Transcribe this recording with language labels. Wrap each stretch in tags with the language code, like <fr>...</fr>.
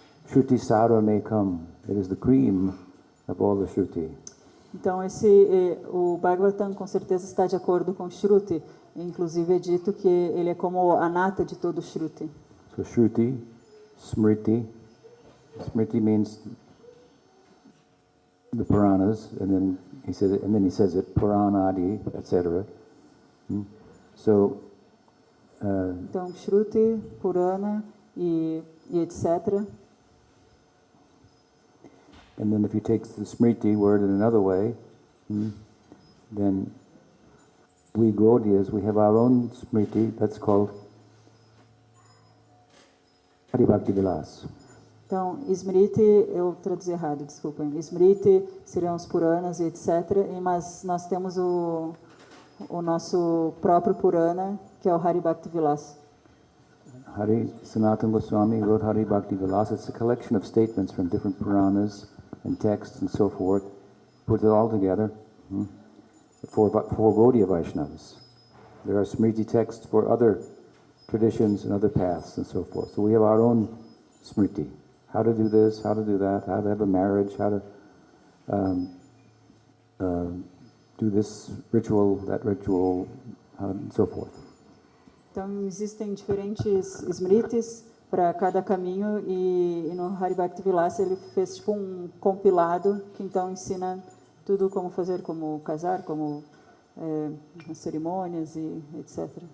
<en>Shruti Sara may come. It is the cream of all the Shruti.</en> <pt>Então o Bhagavatam com certeza está de acordo com Shruti. Inclusive é dito que ele é como a nata de todo Shruti.</pt> <en>So Shruti, Smriti. Smriti means the Puranas, and then he says it Puranadi, etc. So,</en> <pt>Então, Shruti, Purana e etc.</pt> <en>and then if you take the Smriti word in another way, then we Gaudiyas, we have our own Smriti that's called Hari Bhakti Vilas.</en> <pt>Então, Smriti, eu traduzi errado, desculpem. Smriti seriam os Puranas e etc. Mas nós temos o nosso próprio Purana, que é o Hari Bhakti Vilas.</pt> <en>Hari Sanatana Goswami wrote Hari Bhakti Vilas. It's a collection of statements from different Puranas and texts and so forth. Put it all together for Gaudiya Vaishnavas. There are Smriti texts for other traditions and other paths and so forth. So we have our own Smriti. How to do this, how to do that, how to have a marriage, how to do this ritual, that ritual, and so forth.</en> <pt>Então, existem diferentes Smritis para cada caminho e no Hari Bhakti Vilas ele fez tipo um compilado que então ensina tudo como fazer, como casar, como as cerimônias e etc.</pt>